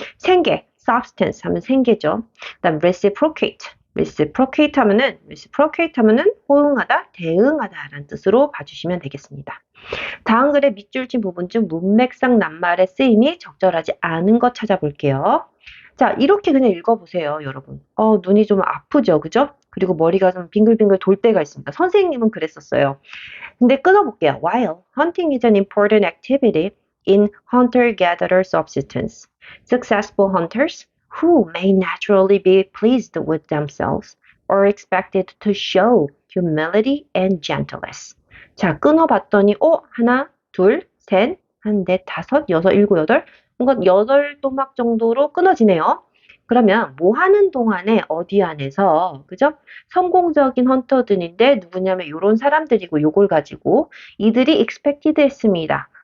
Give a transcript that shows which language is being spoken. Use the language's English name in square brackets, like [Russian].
[Korean] 생계, substance 하면 생계죠. 그다음 reciprocate 하면은 호응하다, 대응하다라는 뜻으로 봐주시면 되겠습니다. 다음 글의 밑줄 친 부분 중 문맥상 낱말의 쓰임이 적절하지 않은 것 찾아볼게요. 자, 이렇게 그냥 읽어보세요, 여러분. 눈이 좀 아프죠, 그죠? 그리고 머리가 좀 빙글빙글 돌 때가 있습니다. 선생님은 그랬었어요. 근데 끊어볼게요. [English] While hunting is an important activity in hunter-gatherer subsistence, successful hunters who may naturally be pleased with themselves are expected to show humility and gentleness. [Korean] 자, 끊어봤더니 하나, 둘, 셋, 한 넷, 다섯, 여섯, 일곱, 여덟 뭔가 여덟 또막 정도로 끊어지네요. 그러면 뭐 하는 동안에 어디 안에서 그죠? 성공적인 헌터들인데 누구냐면 요런 사람들이고 요걸 가지고 이들이 expected 했습니다.